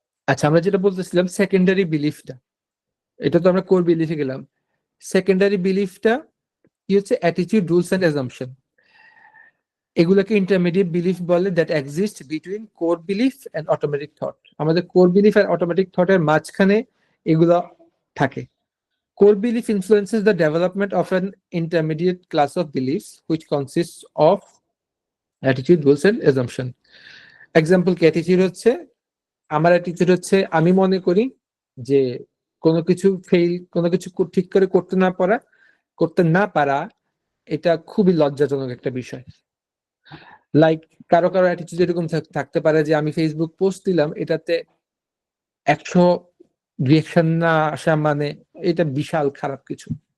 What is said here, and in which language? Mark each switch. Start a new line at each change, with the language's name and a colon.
Bangla: আচ্ছা, আমরা যেটা বলতেছিলাম সেকেন্ডারি বিলিফটা, এটা তো আমরা কোর বিলিফে গেলাম। সেকেন্ডারি বিলিফটা কি হচ্ছে? Attitude, rules and assumption. এগুলোকে ইন্টারমিডিয়েট বিলিফ বলে,
English: That exist between core belief and automatic thought.
Bangla: আমাদের কোর বিলিফ আর অটোমেটিক থটের মাঝখানে এগুলো থাকে।
English: Core belief influences the development of an intermediate class of beliefs, which consists of attitude, rules, and assumption.
Bangla: Example কি? attitude হচ্ছে, আমার attitude হচ্ছে আমি মনে করি যে কোনো কিছু ঠিক করে করতে না পারা এটা খুবই লজ্জাজনক একটা বিষয়। লাইক কারো attitude এরকম থাকতে পারে যে আমি ফেসবুক পোস্ট দিলাম, এটাতে 100 রিঅ্যাকশন না আসা মানে এটা বিশাল খারাপ কিছু।